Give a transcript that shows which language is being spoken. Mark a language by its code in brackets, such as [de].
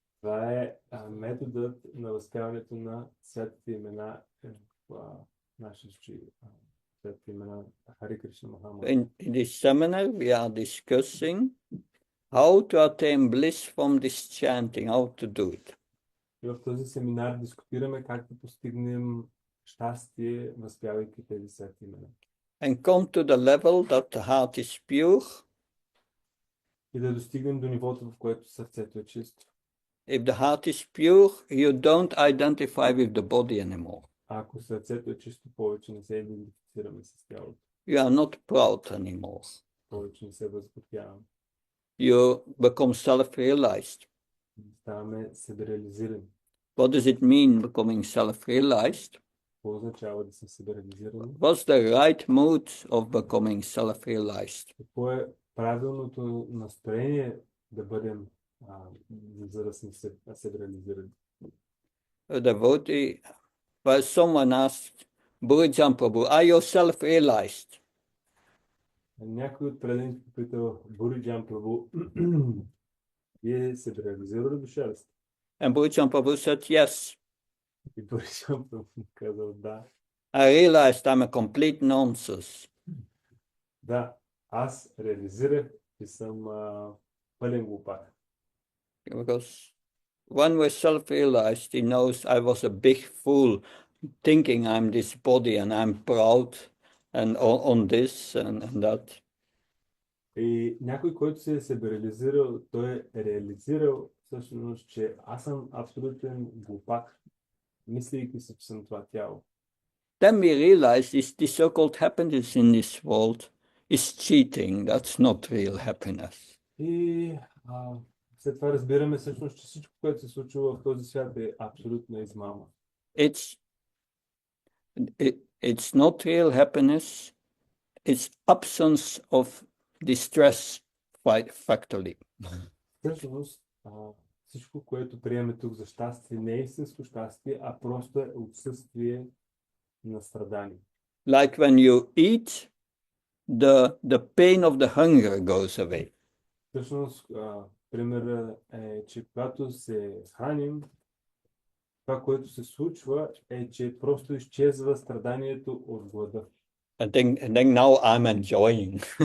[bg] Това е методът на възпяването на светите имена в нашия случай. Светите имена Харе Кришна Махамантра. [en] In this seminar we are discussing how to attain bliss from this chanting, how to do it. [bg] И в този семинар дискутираме как да постигнем щастие, възпявайки тези свети имена. [en] And come to the level that the heart is pure. [bg] И да достигнем до нивото, в което сърцето е чисто. [en] If the heart is pure, you don't identify with the body anymore. [bg] Ако сърцето е чисто, повече не се идентифицираме с тялото. [en] You are not proud anymore. [bg] Повече не се възпотяваме. [en] You become self-realized. [bg] Ставаме себереализирани. [en] What does it mean becoming self-realized? [bg] Какво означава да съм себереализиран? [en] What's the right mood of becoming self-realized? [bg] Какво е правилното настроение да бъдем, за да сме себереализирани? [en] A devotee, well, someone asked, Bhurijan Prabhu, are you self-realized? [bg] Някой от преданите попитал Бхуриджан Прабhu, вие себереализирали душа ли сте? [en] And Bhurijan Prabhu said, yes. [bg] И Бхуриджан Прабhu казал да. [en] I realized I'm a complete nonsense. [bg] Да, аз реализирах, че съм пълен глупак. [en] Because when we're self-realized, he knows I was a big fool thinking I'm this body and I'm proud and on this and that. [bg] И някой, който се е себереализирал, той е реализирал всъщност, че аз съм абсолютен глупак, мислейки си, че съм това тяло. [en] Then we realize this so-called happiness in this world is cheating. That's not real happiness. [bg] И след това разбираме всъщност, че всичко, което се случва в този свят е абсолютна измама. [en] It's not real happiness. It's absence of distress factorly. [bg] Всъщност, всичко, което приемаме тук за щастие, не е истинско щастие, а просто е отсъствие на страдание. [en] Like when you eat, the pain of the hunger goes away. [bg] Всъщност, примерът е, че когато се храним, това, което се случва, е, че просто изчезва страданието от глада. [en] And then now I'm enjoying.